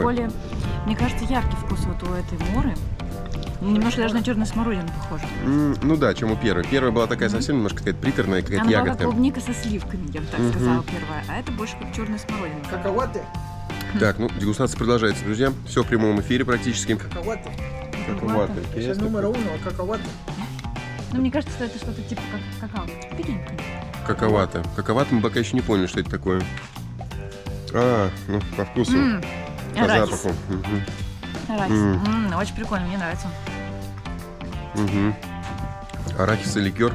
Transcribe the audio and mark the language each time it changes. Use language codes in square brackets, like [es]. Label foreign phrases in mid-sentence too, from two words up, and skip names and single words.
[ru] более, мне кажется, яркий вкус вот у этой моры. Немножко даже на черную смородину похоже. Ну да, чем у первой. Первая была такая совсем немножко какая-то приторная, какая-то Она была как ягодка. клубника со сливками, я бы так сказала, первая. А это больше как черная смородина. Cacahuate. Так, ну, дегустация продолжается, друзья. Все в прямом эфире практически. Cacahuate. Каковатый. [es] Es el número 1, el cacahuate. [ru] Ну, мне кажется, что это что-то типа как какао. Прикинь. Каковато. Каковато мы пока еще не поняли, что это такое. А, ну, по вкусу, по Арахис. запаху. Мгм. Арахис. Очень прикольно, мне нравится. Мгм. Арахис и ликер.